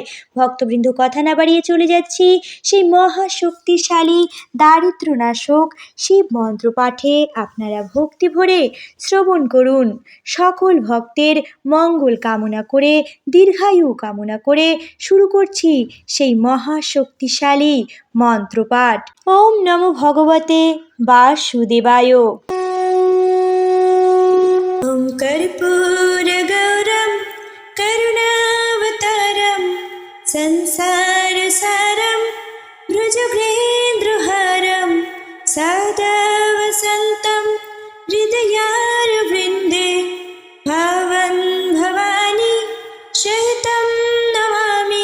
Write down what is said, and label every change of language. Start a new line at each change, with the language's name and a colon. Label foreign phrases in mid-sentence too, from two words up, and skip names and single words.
Bangla: ভক্তবৃন্দ, কথা না বাড়িয়ে চলে যাচ্ছি সেই মহাশক্তিশালী দারিদ্র্যনাশক শিব মন্ত্র পাঠে। আপনারা ভক্তি ভরে শ্রবণ করুন। সকল ভক্তের মঙ্গল কামনা করে, দীর্ঘায়ু কামনা করে শুরু করছি সেই মহাশক্তিশালী মন্ত্রপাঠ।
Sanskrit: ওম নমো ভগবতে বাসুদেবায়। ওম কর্পূরগৌরম করুণাবতারম संसारसारं भुजगेन्द्रहारं सदा वसन्तं हृदयारविन्दे भावं भवानी सहितं नमामि।